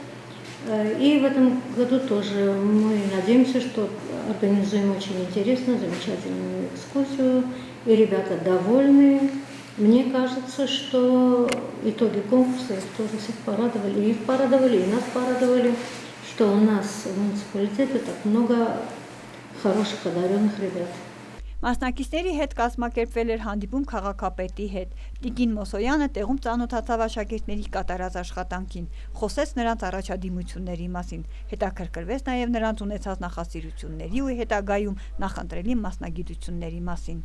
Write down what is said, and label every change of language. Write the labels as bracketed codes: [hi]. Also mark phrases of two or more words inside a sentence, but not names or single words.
[ru] И в этом году тоже мы надеемся, что организуем очень интересную, замечательную экскурсию. И ребята довольны. Мне кажется, что итоги конкурса их тоже всех порадовали. И их порадовали, и нас порадовали, что у нас в муниципалитете так много хороших, одаренных ребят. [hy] Մասնակիցների հետ կազմակերպվել էր հանդիպում քաղաքապետի հետ։ Տիկին Մոսոյանը տեղում ծանոթացավ աշակերտների կատարած աշխատանքին, խոսեց նրանց առաջադիմությունների մասին, հետաքրքրվեց նաև նրանց ունեցած նախասիրությունների ու հետագայում նախընտրելի մասնագիտությունների մասին։